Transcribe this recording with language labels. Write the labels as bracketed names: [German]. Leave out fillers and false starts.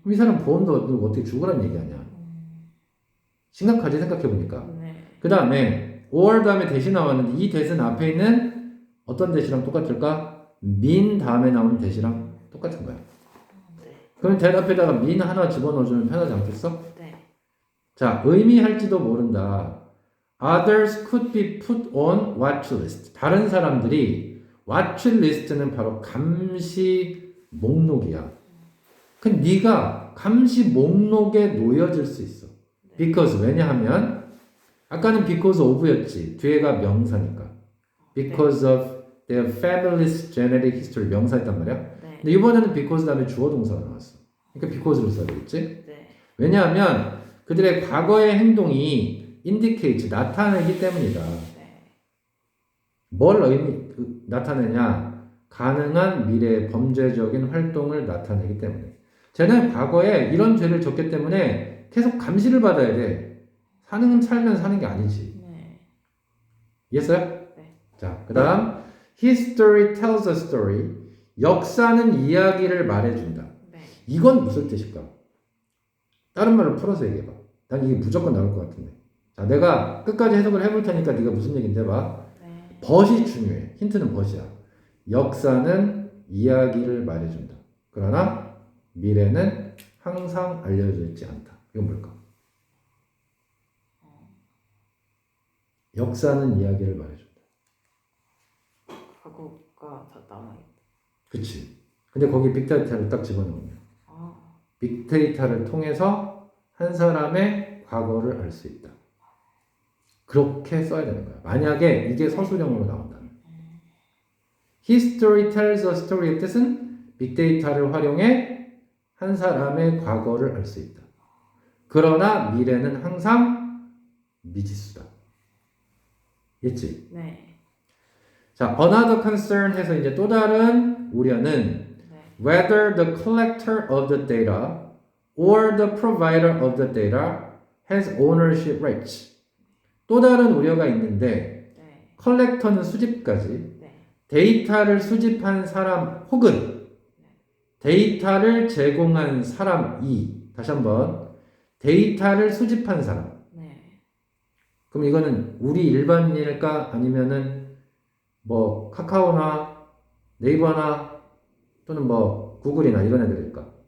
[Korean] 그럼 이 사람 보험도 어떻게 죽으란 얘기하냐? 심각하지 생각해보니까. 네. 그 다음에 or 다음에 대시 나왔는데 이 대신 앞에 있는 어떤 대시랑 똑같을까? mean 다음에 나오는 대시랑 똑같은 거야. 네. 그럼 대답에다가 mean 하나 집어넣어주면 편하지 않겠어? 네. 자, 의미할지도 모른다. [English] Others could be put on watch list. [Korean] 다른 사람들이 [English] watch list [Korean] 는 바로 감시 목록이야. 그 네가 감시 목록에 놓여질 수 있어. Because 왜냐하면 아까는 because of였지. 뒤에가 명사니까. [English] Because of their family's genetic history [Korean] 명사였단 말이야. 네. 근데 이번에는 because 다음에 주어 동사가 나왔어. 그러니까 because를 써야 되겠지? 네. 왜냐하면 그들의 과거의 행동이 indicate 나타내기 때문이다. 네. 뭘 나타내냐? 가능한 미래의 범죄적인 활동을 나타내기 때문에. 쟤는 과거에 이런 죄를 졌기 때문에 계속 감시를 받아야 돼. 살면 사는 게 아니지. 네. 이해했어요? 네. 자, 그 다음 [English] History tells a story. [Korean] 역사는 이야기를 말해준다. 네. 이건 무슨 뜻일까? 다른 말로 풀어서 얘기해봐. 난 이게 무조건 나올 것 같은데. 자, 내가 끝까지 해석을 해볼 테니까 네가 무슨 얘기인지 해봐. 네. 벗이 중요해. 힌트는 벗이야. 역사는 이야기를 말해준다. 그러나 미래는 항상 알려져 있지 않다. 이건 뭘까? 역사는 이야기를 말해준다. 과거가 다 남아있다. 그치. 근데 거기 빅데이터를 딱 집어넣으면 빅데이터를 통해서 한 사람의 과거를 알 수 있다. 그렇게 써야 되는 거야. 만약에 이게 서술형으로 나온다면. [English] History tells a story [Korean] 의 뜻은 빅데이터를 활용해 한 사람의 과거를 알 수 있다. 그러나 미래는 항상 미지수다. 있지? 네. [English] 자, another concern [Korean] 해서 이제 또 다른 우려는 [English] whether the collector of the data or the provider of the data has ownership rights. [Korean] 또 다른 우려가 있는데 컬렉터는 수집까지 데이터를 수집한 사람 혹은 데이터를 제공한 사람이 다시 한번 데이터를 수집한 사람. 그럼 이거는 우리 일반인일까 아니면은 뭐 카카오나 네이버나 또는 뭐 구글이나 이런 애들일까?